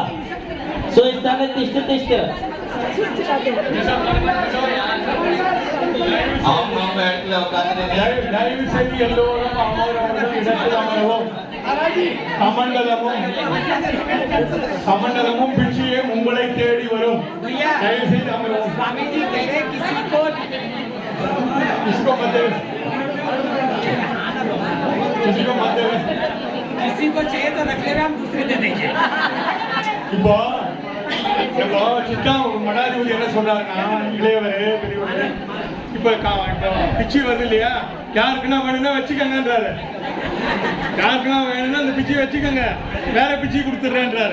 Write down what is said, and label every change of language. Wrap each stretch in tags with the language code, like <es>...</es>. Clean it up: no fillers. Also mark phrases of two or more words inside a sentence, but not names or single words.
<sa>सो स्थान तिष्ठ तिष्ठ</sa> <ta>தயவு செய்து எல்லோரும் அவரவர்கள் இடத்தில் அமரவும். கமண்டலமும் பிச்சையும் உங்களை தேடி வரும். தயவு செய்து அமரவும்.</ta> <hi>स्वामी जी कह रहे किसी को मत देवे, किसी को मत देवे। किसी को चाहिए तो रख ले, हम दूसरे दे देंगे।</hi> <ta>இப்போ நம்ம சித்தா மடாதிபதி என்ன சொல்றாருன்னா, இளையவர் பெரியவர் இப்போ பிச்சை வருது இல்லையா, யாருக்குன்னா வேணும்னா வச்சுக்கங்கன்றாரு. யாருக்குன்னா வேணும்னா அந்த பிச்சை வச்சுக்கோங்க, வேற பிச்சை கொடுத்துட்றேன்றாரு.</ta>